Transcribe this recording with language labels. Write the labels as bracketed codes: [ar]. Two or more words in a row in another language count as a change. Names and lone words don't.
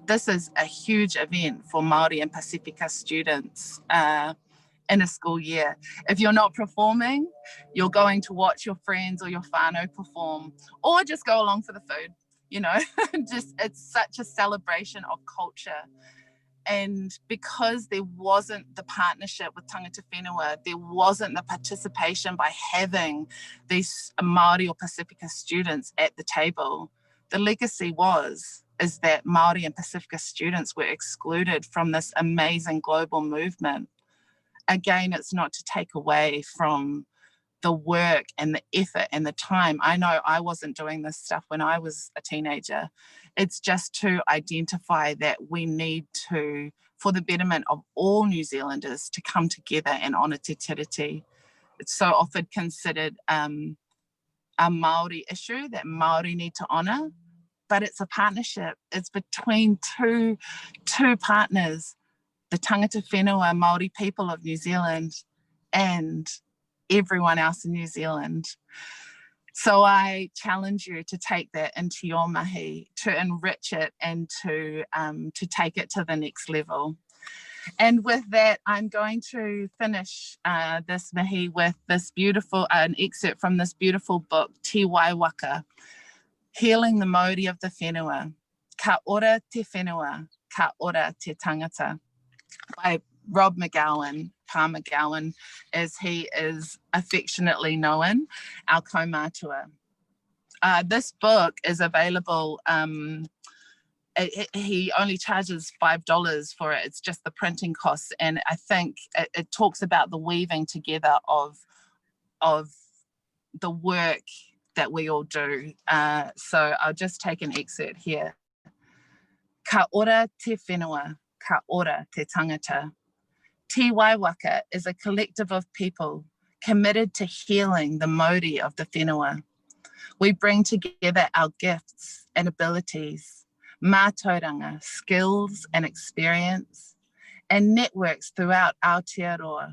[en] This is a huge event for Māori and Pasifika students in a school year. If you're not performing, you're going to watch your friends or your whānau perform, or just go along for the food, you know. Just, it's such a celebration of culture. And because there wasn't the partnership with [mi] tangata whenua, [en] there wasn't the participation by having these Māori or Pasifika students at the table, the legacy is that Māori and Pasifika students were excluded from this amazing global movement. Again, it's not to take away from the work and the effort and the time. I know I wasn't doing this stuff when I was a teenager. It's just to identify that we need to, for the betterment of all New Zealanders, to come together and honour [mi] te tiriti. [en] It's so often considered a Māori issue that Māori need to honour, but it's a partnership. It's between two partners, the [mi] tangata whenua [en] Māori people of New Zealand and everyone else in New Zealand. So I challenge you to take that into your mahi, to enrich it and to take it to the next level. And with that, I'm going to finish this mahi with this beautiful, an excerpt from this beautiful book, Te Waiwaka, Healing the Mauri of the Whenua, [mi] Ka ora te whenua, ka ora te tangata, [en] by Rob McGowan, Pa McGowan, as he is affectionately known, our kaumatua. This book is available, he only charges $5 for it. It's just the printing costs. And I think it talks about the weaving together of the work that we all do. So I'll just take an excerpt here. [mi] Ka ora te whenua, ka ora te tangata. [en] Te Waiwaka is a collective of people committed to healing the mauri of the whenua. We bring together our gifts and abilities, mātauranga, skills and experience, and networks throughout Aotearoa.